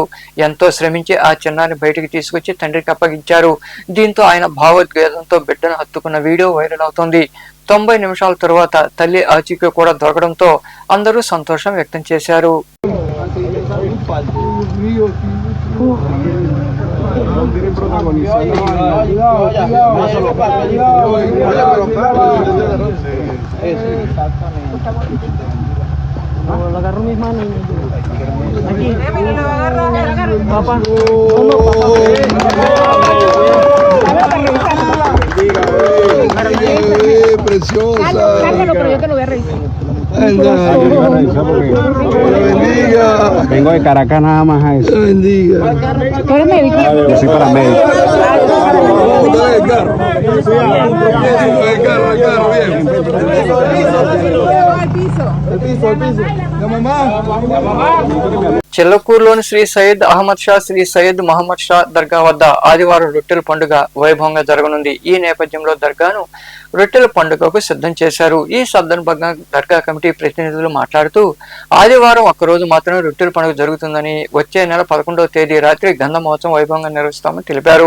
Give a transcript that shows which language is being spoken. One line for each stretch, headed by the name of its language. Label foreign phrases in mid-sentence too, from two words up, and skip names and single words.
Telugu: ఎంతో శ్రమించి ఆ చిన్నారిని బయటికి తీసుకొచ్చి తండ్రికి అప్పగించారు. దీంతో ఆయన భావోద్వేగంతో బిడ్డను హత్తుకున్న వీడియో వైరల్ అవుతోంది. 90 నిమిషాల తరువాత తల్లి ఆచూకీ కూడా దొరకడంతో అందరూ సంతోషం వ్యక్తం చేశారు.
Spanish: Lo agarro mis manos. Aquí. Papá. No, preciosa. Cárgalo, pero yo te lo voy a revisar. Bendiga. Vengo de Caracas nada más a eso. Bendiga. ¿Tú eres médico? Yo soy paramédico. El carro, bien. El piso. La mamá.
Telugu: చెల్లకూరులోని శ్రీ సయ్యద్ అహ్మద్ షా శ్రీ సయ్యద్ మహమ్మద్ షా దర్గా వద్ద ఆదివారం రొట్టెల పండుగ వైభవంగా జరగనుంది. ఈ నేపథ్యంలో దర్గాను రొట్టెల పండుగకు సిద్ధం చేశారు. ఈ సందర్భంగా దర్గా కమిటీ ప్రతినిధులు మాట్లాడుతూ ఆదివారం ఒక్కరోజు మాత్రమే రొట్టెల పండుగ జరుగుతుందని, వచ్చే నెల 11వ తేదీ రాత్రి గంధ మహోత్సవం వైభవంగా నిర్వహిస్తామని తెలిపారు.